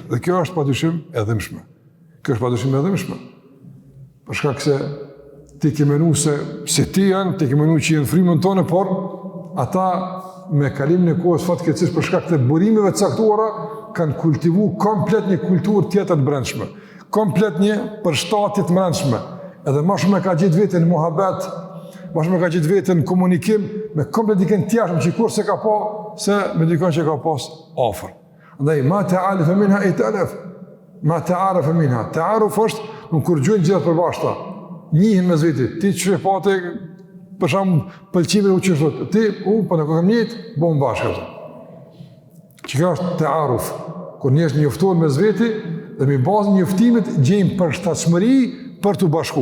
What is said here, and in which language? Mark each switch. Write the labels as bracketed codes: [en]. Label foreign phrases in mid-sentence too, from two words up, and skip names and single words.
[sq] Dhe kjo është padyshim e dëmshme. Për shkak se ti ke menuar se ti janë, ti ke menuar që janë frymën tonë, por ata me kalimin e kohës fatkeqësisht për shkak të burimeve të caktuara kanë kultivuar komplet një kulturë tjetër të brendshme, komplet një përshtatje të brendshme. Edhe më shumë e ka gjetë veten në muhabet, më shumë e ka gjetë veten në komunikim me komplet dikën tjetër që kurse ka pa se me dikën që ka pas afër. [ar] Andaj ما تآلف منها ائتلف، ما تعارف منها. [sq] Ta'aruf është në kur gjojnë gjithë përbashkëta, njihen mes vetit, ti çfarë pate për shembull pëlqimin u çështë, ti po në kam njëjtë, bëm bashkë ato. Çka është ta'aruf? Kur njerëz njoftohen mes veti dhe me bazën e njoftimit gjejnë përshtatshmëri për të bashku.